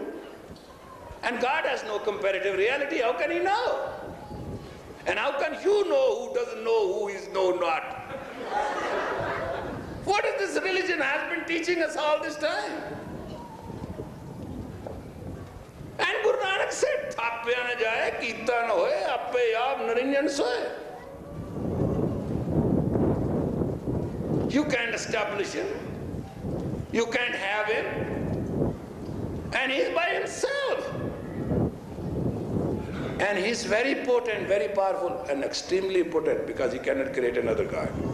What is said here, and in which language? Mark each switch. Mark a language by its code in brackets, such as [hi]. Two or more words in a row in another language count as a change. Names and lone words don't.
[en] And God has no comparative reality. How can He know? And how can you know who doesn't know who is know not? What is this religion has been teaching us all this time? And Guru Nanak said, [pa] "ਥਾਪੇ ਨਾ ਜਾਏ, ਕੀਤਾ ਨਾ ਹੋਏ, ਆਪੇ ਆਪ ਨਿਰੰਜਨ ਸੋਏ." [en] You can't establish Him. You can't have Him. And He's by Himself. And He's very potent, very powerful, and extremely potent because He cannot create another God.